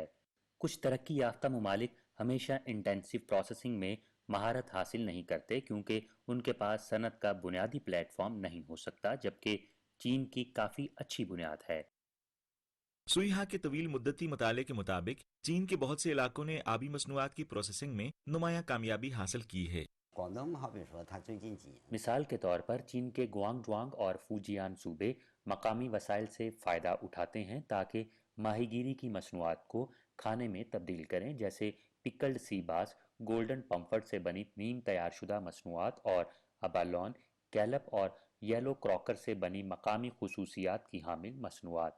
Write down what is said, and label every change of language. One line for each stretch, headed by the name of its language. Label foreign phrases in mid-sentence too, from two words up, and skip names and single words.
Urdu: کچھ ترقی یافتہ ممالک ہمیشہ
English: intensive processing
Urdu: میں مہارت حاصل نہیں کرتے کیونکہ ان کے پاس صنعت کا بنیادی پلیٹ فارم نہیں ہو سکتا، جبکہ چین کی کافی اچھی بنیاد ہے. سوئیہا کے طویل مدتی مطالعے کے مطابق چین کے بہت سے علاقوں نے آبی مصنوعات کی پروسیسنگ میں نمایاں کامیابی حاصل کی ہے.
Chinese: 广东好比说，它最近几年
Urdu: مثال کے طور پر چین کے گوانگڈونگ اور فوجیان صوبے مقامی وسائل سے فائدہ اٹھاتے ہیں تاکہ ماہی گیری کی مصنوعات کو کھانے میں تبدیل کریں، جیسے
English: pickled sea bass, golden pomfret
Urdu: سے بنی نیم تیار شدہ مصنوعات اور ابالون، کیلپ اور
English: yellow croaker
Urdu: سے بنی مقامی خصوصیات کی حامل مصنوعات.